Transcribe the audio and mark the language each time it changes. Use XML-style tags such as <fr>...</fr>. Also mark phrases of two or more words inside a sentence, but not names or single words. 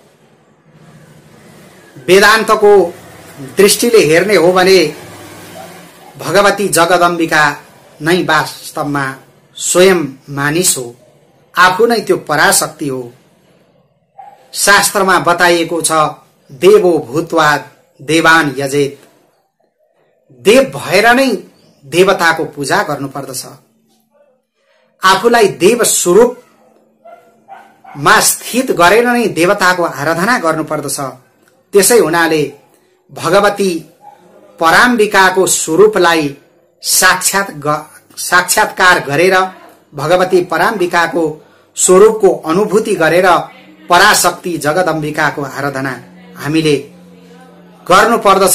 <ne>वेदान्तको दृष्टिले हेर्ने हो भने भगवती जगदम्बिका नै वास्तवमा स्वयं मानिस हो, आफू नै त्यो पराशक्ति हो। शास्त्रमा बताइएको छ,</ne> <sa>देवो भूत्वा देवान यजेत,</sa> <ne>देव भएर नै देवताको पूजा गर्नुपर्दछ। आफूलाई देव स्वरूपमा स्थित गरेर नै देवताको आराधना गर्नुपर्दछ। त्यसै हुनाले भगवती पराम्बिकाको स्वरूपलाई साक्षात्कार गरेर, भगवती पराम्बिकाको स्वरूपको अनुभूति गरेर पराशक्ति जगदम्बिकाको आराधना हामीले गर्नुपर्दछ।</ne>